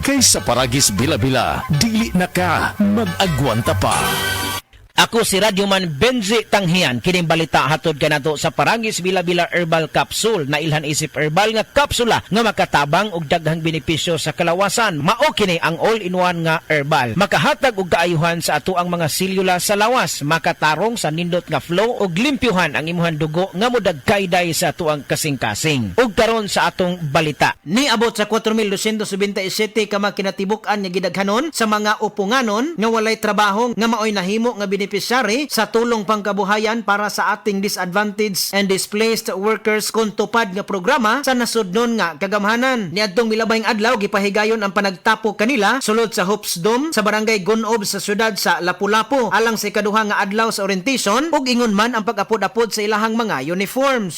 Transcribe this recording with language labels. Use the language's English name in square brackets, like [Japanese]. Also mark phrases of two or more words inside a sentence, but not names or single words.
[Cebuano] Kaysa Paragis Bila-Bila, dili na ka mag-agwanta pa. Ako si Radyoman Benji Tanghian. Kining balita hatod kanato sa Paragis Bila-Bila Herbal Capsule na ilhan isip herbal nga kapsula nga makatabang og daghang benepisyo sa kalawasan. Mao kini ang all-in-one nga herbal. Makahatag og kaayuhan sa ato ang mga selula sa lawas, makatarong sa nindot nga flow og limpyuhan ang imuhang dugo nga modagkayday sa ato ang kasing-kasing. Ug karon sa atong balita. Niabot sa 4,277 ka makinatibuk-an nga gidaghanon sa mga upunganon nga walay trabaho nga maoy nahimo nga benepisary sa tulong pangkabuhayan [Filipino] para sa ating [English] disadvantaged and displaced workers [Cebuano] kung tupad nga programa sa nasudnon nga kagamhanan. Niadtong milabayng adlaw gipahigayon ang panagtapo kanila sulod sa Hoops Dome sa barangay Gunob sa syudad sa Lapu-Lapu alang sa ikaduha nga adlaw sa orientation ug ingon man ang pag-apod-apod sa ilahang mga uniforms.